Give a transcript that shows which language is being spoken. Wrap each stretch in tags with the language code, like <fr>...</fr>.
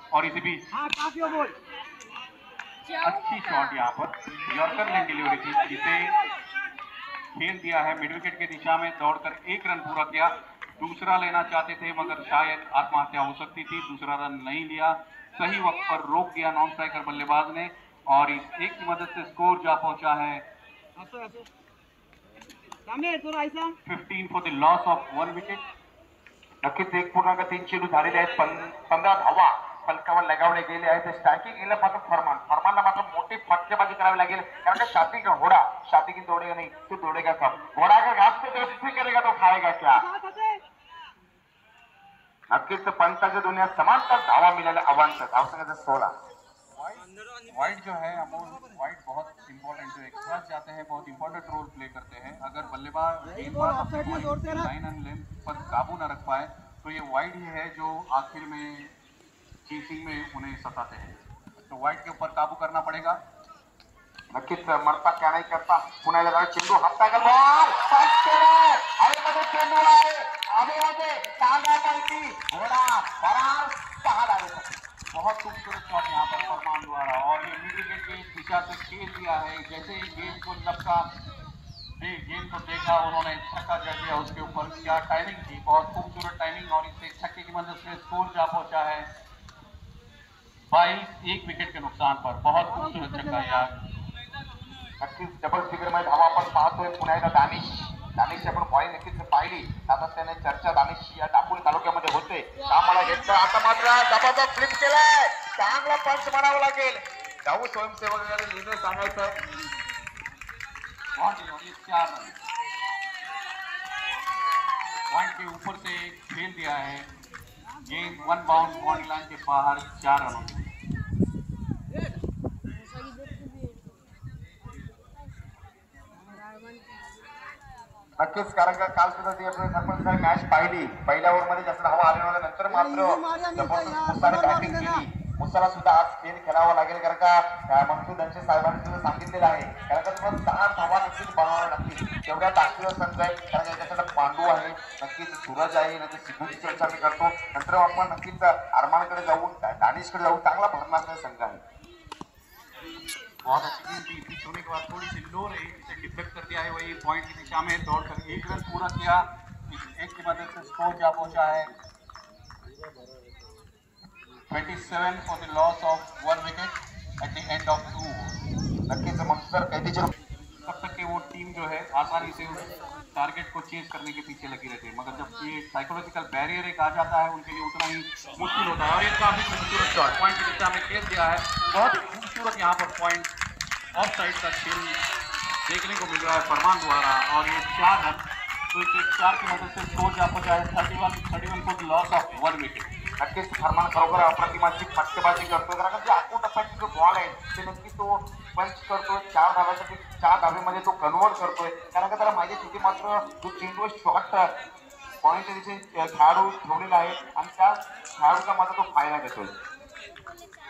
<hi>और इसी बीच अच्छी शॉट यहाँ पर यॉर्कर लेन डिलीवरी थी जिसे खेल दिया है मिड विकेट की दिशा में. दौड़कर 1 रन पूरा किया. दूसरा लेना चाहते थे मगर शायद आत्महत्या हो सकती थी. दूसरा रन नहीं लिया. सही वक्त पर रोक दिया नॉन स्ट्राइकर बल्लेबाज ने और इस एक की मदद से स्कोर जा पहुंचा है 15 for the loss of 1 wicket.</hi> <mr>नक्कीच 1.3 चेंडू झालेले आहेत. 15 धावा फलकावर लगावले गेले आहेत. स्ट्रायकिंग येईल मात्र फरमानला मात्र मोठी फटकेबाजी करावी लागेल कारण का</mr> <hi>शाती का घोडा शाती की दौड़ेगा नहीं तो दौड़ेगा कब. घोड़ा का घास पे तो करेगा तो खाएगा क्या.</hi> <mr>नक्कीच पंचाच्या दुनियात समांतर धावा मिळाल्या. अवांतर धावसंख्या 16.</mr> <hi>वाइड जो है अमोल, वाइड बहुत इंपॉर्टेंट जो एक्स्ट्रास जाते हैं बहुत इंपॉर्टेंट रोल प्ले करते हैं. अगर बल्लेबाज लाइन एंड लेंथ पर काबू न रख पाए तो ये वाइड ही है जो आखिर में चीसिंग में उन्हें सताते हैं. तो वाइड के ऊपर काबू करना पड़ेगा.</hi> <mr>नक्कीच मरता क्या नाही करता. पुन्हा एकदा चेंडू हाता का बॉल हवेमध्ये चेंडू आहे. हवेमध्ये</mr> <hi>टांगा पलटी घोड़ा फरार</hi> <mr>6 धावेसाठी.</mr> <hi>बहुत खूबसूरत शॉट यहाँ पर फरमान द्वारा और ये मिड विकेट की दिशा से खेल दिया है. जैसे ही गेंद को लपका गेंद को देखा उन्होंने छक्का जड़ दिया उसके ऊपर. क्या टाइमिंग थी, बहुत खूबसूरत टाइमिंग और इससे छक्के की मदद से स्कोर जा पहुंचा है 22 1 विकेट के नुकसान पर. बहुत खूबसूरत छक्का यार.</hi> <mr>नक्कीच डबल फिगर मध्ये धावा आपण पाहतोय. पुन्हा एकदा दानिश आपण बॉलिंग नक्कीच पाहिली. सातत्याने चर्चा दानिश या दापोली तालुक्यामध्ये होते. कामाला घेतलं आता मात्र जबरदस्त फ्लिप केलाय. चांगला पंच म्हणावं लागेल. जाऊ स्वयंसेवकाला निर्णय सांगायचं.</mr> <hi>4 रन पॉइंट के ऊपर से खेल दिया है. गेंद 1 बाउंड बाउंड्री लाइन के बाहर 4 रनों की.</hi> <mr>नक्कीच कारण का काल सुद्धा ती आपण मॅच पाहिली. पहिल्या ओव्हरमध्ये जास्त धावा आल्या नंतर मात्र जबरदस्त बॅटिंग केली. मुसाला सुद्धा आज खेळ खेळावा लागेल, कारण का मनसुख दंशे साहेबांनी सुद्धा सांगितलेलं आहे, कारण का तुम्हाला 6 धावा नक्कीच बनवाव्या लागतील. तेवढ्या ताकदीचा संघ आहे, कारण याच्याकडे पांडू आहे, नक्कीच सूरज आहे, नंतर सिद्धूची चर्चा मी करतो, नंतर आपण नक्कीच अरमानकडे जाऊन दानिशकडे जाऊन चांगला भरणारा संघ आहे.</mr> <hi>बहुत अच्छी गेंद थी, पिच होने के बाद थोड़ी सी लो रही, इसे डिफेक्ट कर दिया है, वही पॉइंट की दिशा में दौड़कर 1 रन पूरा किया, एक की मदद से स्कोर जा पहुंचा है 27 for the loss of 1 wicket at the end of 2 over.</hi> <mr>नक्कीच मग सर कैदीचे</mr> <hi>तब तक कि वो टीम जो है आसानी से उस टारगेट को चेज करने के पीछे लगी रहती है, मगर जब ये साइकोलॉजिकल बैरियर एक आ जाता है उनके लिए उतना ही मुश्किल होता है. और ये काफी खूबसूरत शॉट पॉइंट की दिशा में खेल दिया है, बहुत ही खूबसूरत यहाँ पर पॉइंट ऑफ साइड का खेल देखने को मिल रहा है फरमान द्वारा. और ये 4 रन, तो इस 4 की मदद से स्कोर जा पहुंचा है 31 for the loss of 1 wicket.</hi> <mr>नक्कीच फरमान खरोखर अप्रतिमाची फटकेबाजी करतोय, कारण का जे आखून टप्प्याचे जो बॉल आहे ते नक्की तो पंच करतोय, 4 धाव्यासाठी 4 धावेमध्ये तो कन्वर्ट करतोय, कारण का त्याला माहिती तिथे मात्र जो चेंडू शॉट पॉईंट तिथे खेळाडू ठेवलेला आहे आणि त्या खेळाडूचा मात्र तो फायदा घेतोय.</mr>